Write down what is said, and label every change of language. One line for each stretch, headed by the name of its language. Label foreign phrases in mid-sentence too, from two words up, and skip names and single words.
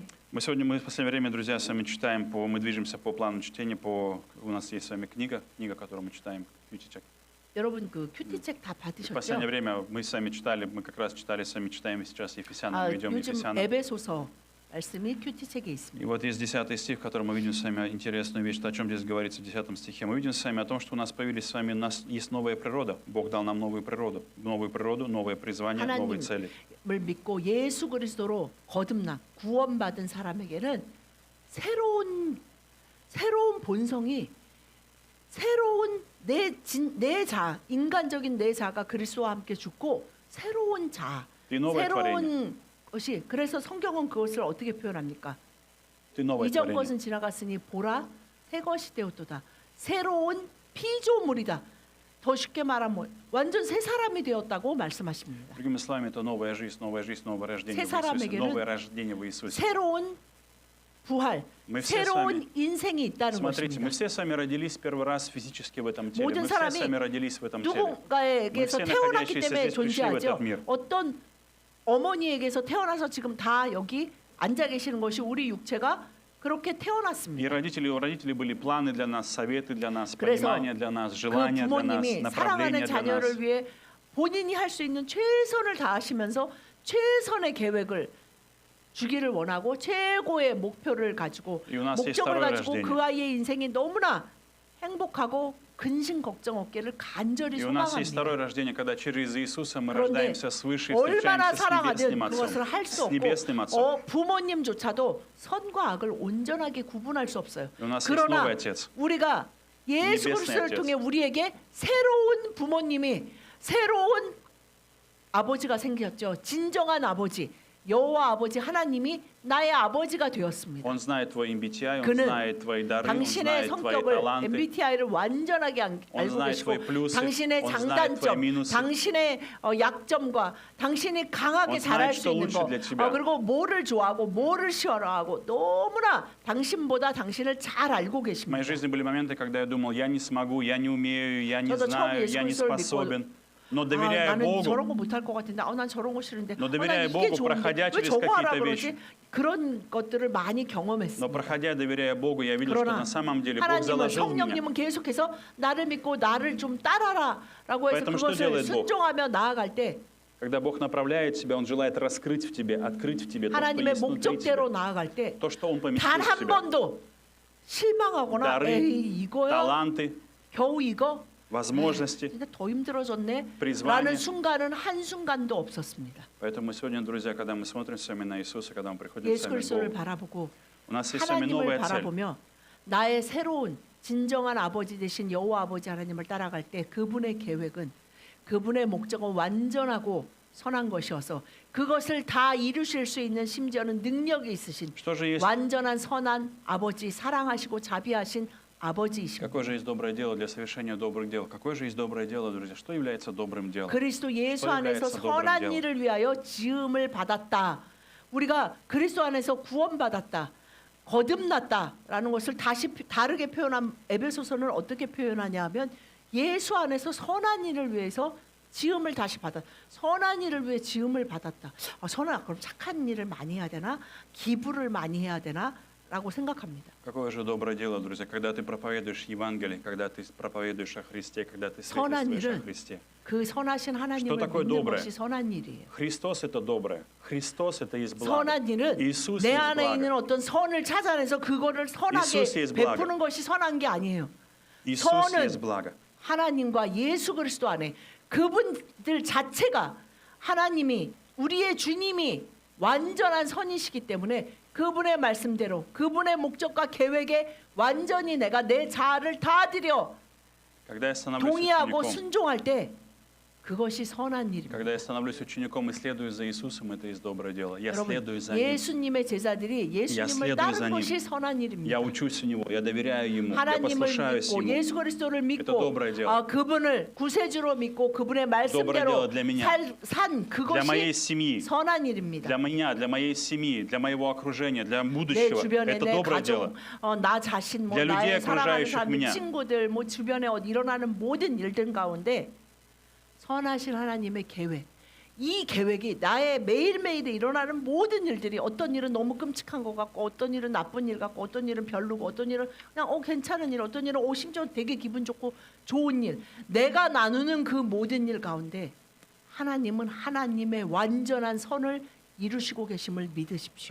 Russian: Мы в последнее время, друзья, с вами читаем, мы движемся по плану чтения, у нас есть с вами книга, которую мы читаем, Ютичек.
Korean: 여러분 그 큐티책 다
Russian: В
Korean: 받으셨죠?
Russian: последнее время мы с вами читали, мы как раз читали, с вами читаем сейчас Ефесянам, мы идем
Korean: 요즘
Russian: Ефесянам.
Korean: 에베소서 말씀이 큐티책에
Russian: И
Korean: 있습니다.
Russian: вот есть 10 стих, в котором мы видим с вами интересную вещь, о чем здесь говорится в 10 стихе. Мы видим с вами о том, что у нас появились с вами, у нас есть новая природа. Бог дал нам новую природу, новое призвание, новые цели.
Korean: 하나님을 믿고 예수 그리스도로 거듭나 구원받은 사람에게는 새로운 본성이 새로운 내 자, 인간적인 내 자가 그리스도와 함께 죽고 새로운 자,
Russian: Ты новое творение.
Korean: 새로운 것이 그래서 성경은 그것을 어떻게 표현합니까?
Russian: Ты новое
Korean: 이전
Russian: творение.
Korean: 것은 지나갔으니 보라 새 것이 되었도다. 새로운 피조물이다. 더 쉽게 말하면 완전 새 사람이 되었다고 말씀하십니다.
Russian: Другими словами, это новая жизнь, новое рождение в Иисусе,
Korean: 사람에게는
Russian: новое рождение в Иисусе.
Korean: 새로운 부활,
Russian: Мы все с
Korean: 새로운
Russian: вами,
Korean: 인생이 있다는
Russian: смотрите, мы
Korean: 것입니다.
Russian: все с вами родились первый раз физически в этом теле.
Korean: 모든
Russian: Мы все с
Korean: 사람이
Russian: вами родились в этом теле.
Korean: 누군가에게서
Russian: Мы все
Korean: 태어났기
Russian: находящиеся
Korean: 때문에
Russian: здесь пришли в
Korean: 존재하죠.
Russian: этот мир.
Korean: 어떤 어머니에게서 태어나서 지금 다 여기 앉아 계시는 것이 우리 육체가 그렇게
Russian: И
Korean: 태어났습니다.
Russian: у родителей были планы для нас, советы для нас,
Korean: 그래서
Russian: понимание для нас,
Korean: 그
Russian: желания для нас,
Korean: 부모님이
Russian: направление
Korean: 사랑하는
Russian: для нас.
Korean: 자녀를 위해 본인이 할 수 있는 최선을 다하시면서 최선의 계획을 주기를 원하고 최고의 목표를 가지고
Russian: И у нас есть
Korean: 목적을
Russian: второе
Korean: 가지고
Russian: рождение.
Korean: 그 아이의 인생이 너무나 행복하고 근심 걱정 없기를 간절히
Russian: И у нас есть
Korean: 소망합니다.
Russian: второе рождение, когда через Иисуса мы
Korean: 그런데
Russian: рождаемся свыше и
Korean: 얼마나
Russian: встречаемся с
Korean: 사랑하든
Russian: Небесным
Korean: 그것을 할
Russian: Отцом.
Korean: 수
Russian: С Небесным Отцом.
Korean: 없고 부모님조차도 선과 악을 온전하게 구분할 수 없어요.
Russian: И у нас есть
Korean: 그러나
Russian: новый Отец.
Korean: 우리가 예수
Russian: Небесный
Korean: 그리스도를
Russian: Отец.
Korean: 통해 우리에게 새로운 부모님이 새로운 아버지가 생겼죠. 진정한 아버지, 여호와 아버지 하나님이 나의 아버지가 되었습니다.
Russian: Он знает твой MBTI, он
Korean: 그는
Russian: знает твои дары, он
Korean: 당신의
Russian: знает твои
Korean: 성격을
Russian: таланты.
Korean: MBTI를 완전하게 알고
Russian: знает
Korean: 계시고
Russian: твои плюсы,
Korean: 당신의
Russian: он знает твои
Korean: 장단점,
Russian: минусы.
Korean: 당신의 약점과 당신이 강하게
Russian: Он
Korean: 잘할
Russian: знает,
Korean: 수
Russian: что
Korean: 있는
Russian: лучше
Korean: 거,
Russian: для тебя.
Korean: 그리고 뭐를 좋아하고 뭐를 싫어하고 너무나 당신보다 당신을 잘 알고
Russian: В моей
Korean: 계십니다.
Russian: жизни были моменты, когда я думал, я не смогу, я не умею, я не
Korean: 저도
Russian: знаю,
Korean: 처음에
Russian: я не
Korean: 예수 그리스도를
Russian: способен. Но доверяя
Korean: 나는
Russian: Богу,
Korean: 저런 거 못할 것 같은데, 난 저런 거 싫은데,
Russian: Но
Korean: 난
Russian: доверяя
Korean: 이게
Russian: Богу,
Korean: 좋은데
Russian: проходя
Korean: 왜
Russian: через
Korean: 저거 하라
Russian: какие-то
Korean: 그러지? 그런 것들을 많이
Russian: но
Korean: 경험했습니다.
Russian: проходя, доверяя Богу, я видел, что
Korean: 그러나
Russian: на самом деле Бог
Korean: 하나님은
Russian: заложил в меня.
Korean: 성령님은 계속해서 나를 믿고 나를 좀 따라라라고 해서
Russian: Поэтому что
Korean: 그것을
Russian: делает Бог?
Korean: 순종하며 나아갈 때
Russian: Когда Бог направляет тебя, Он желает раскрыть в тебе, открыть в тебе то, что
Korean: 하나님의
Russian: есть внутри тебя.
Korean: 목적대로 나아갈 때
Russian: То, что Он поместил
Korean: 단
Russian: в
Korean: 한
Russian: тебя.
Korean: 번도 실망하거나
Russian: Дары,
Korean: 에이 이거야
Russian: таланты,
Korean: 겨우 이거
Russian: возможности,
Korean: 진짜 더 힘들어졌네
Russian: призвание.
Korean: 라는 순간은 한 순간도 없었습니다.
Russian: Поэтому сегодня, друзья, когда мы смотрим с вами на Иисуса, когда мы приходим с
Korean: 예수
Russian: вами к
Korean: 그리스도를
Russian: Богу,
Korean: 바라보고
Russian: у нас есть с вами
Korean: 하나님을
Russian: новая цель.
Korean: 바라보며 나의 새로운 진정한 아버지 되신 여호와 아버지 하나님을 따라갈 때 그분의 계획은 그분의 목적은 완전하고 선한 것이어서 그것을 다 이루실 수 있는 심지어는 능력이 있으신
Russian: Что же есть,
Korean: 완전한 선한 아버지 사랑하시고 자비하신 아버지이십니다.
Russian: какое же есть доброе дело для совершения добрых дел? Какое же есть доброе дело, друзья? Что является добрым делом?
Korean: 그리스도 예수
Russian: что
Korean: 안에서
Russian: является добрым
Korean: 선한
Russian: делом?
Korean: 일을 위하여 지음을 받았다. 우리가 그리스도 안에서 구원받았다. 거듭났다라는 것을 다시 다르게 표현한 에베소서는 어떻게 표현하냐 하면 예수 안에서 선한 일을 위해서 지음을 다시 받았다. 선한 일을 위해 지음을 받았다. 선한 그럼 착한 일을 많이 해야 되나? 기부를 많이 해야 되나? 라고 생각합니다.
Russian: Какое же доброе дело, друзья, когда ты проповедуешь Евангелие, когда ты проповедуешь о Христе, когда ты
Korean: 선한
Russian: свидетельствуешь о
Korean: 일은
Russian: Христе.
Korean: 그 선하신 하나님을
Russian: такое
Korean: 믿는
Russian: доброе?
Korean: 것이 선한 일이에요.
Russian: Христос это доброе. Христос это есть благо.
Korean: 선한 일은
Russian: Иисус
Korean: 내
Russian: есть
Korean: 안에 있는
Russian: благо.
Korean: 어떤 선을 찾아내서 그거를 선하게
Russian: 이수스 есть благо.
Korean: 베푸는 것이 선한 게 아니에요.
Russian: Иисус
Korean: 선은
Russian: есть благо.
Korean: 하나님과 예수 그리스도 안에 그분들 자체가 하나님이 우리의 주님이 완전한 선이시기 때문에 그분의 말씀대로 그분의 목적과 계획에 완전히 내가 내 자아를 다 드려
Russian: Когда я становлюсь
Korean: 동의하고
Russian: учеником,
Korean: 순종할 때 그것이 선한 일입니다.
Russian: когда я становлюсь учеником и следую за Иисусом, это есть доброе дело. Я
Korean: 여러분,
Russian: следую за Ним.
Korean: 예수님의 제자들이 예수님을
Russian: следую за
Korean: 따른
Russian: ним.
Korean: 것이 선한 일입니다.
Russian: Я учусь у Него, я доверяю Ему, я
Korean: 하나님을
Russian: послушаюсь
Korean: 믿고
Russian: Ему.
Korean: 예수 그리스도를 믿고
Russian: доброе дело.
Korean: 그분을 구세주로 믿고 그분의
Russian: Доброе
Korean: 말씀대로
Russian: дело для меня.
Korean: 산
Russian: Для моей
Korean: 그것이
Russian: семьи,
Korean: 선한 일입니다.
Russian: для меня, для моей семьи, для моего окружения, для
Korean: 내
Russian: будущего.
Korean: 주변에
Russian: Это
Korean: 내
Russian: доброе
Korean: 가족,
Russian: дело.
Korean: 나 자신, 뭐
Russian: для людей,
Korean: 나의 사랑하는
Russian: окружающих
Korean: 사람,
Russian: меня.
Korean: 친구들, 뭐 주변에 일어나는 모든 일들 가운데 선하신 하나님의 계획. 이 계획이 나의 매일매일에 일어나는 모든 일들이 어떤 일은 너무 끔찍한 것 같고 어떤 일은 나쁜 일 같고 어떤 일은 별로고 어떤 일은 그냥 괜찮은 일 어떤 일은 심지어 되게 기분 좋고 좋은 일 내가 나누는 그 모든 일 가운데 하나님은 하나님의 완전한 선을 이루시고 계심을 믿으십시오.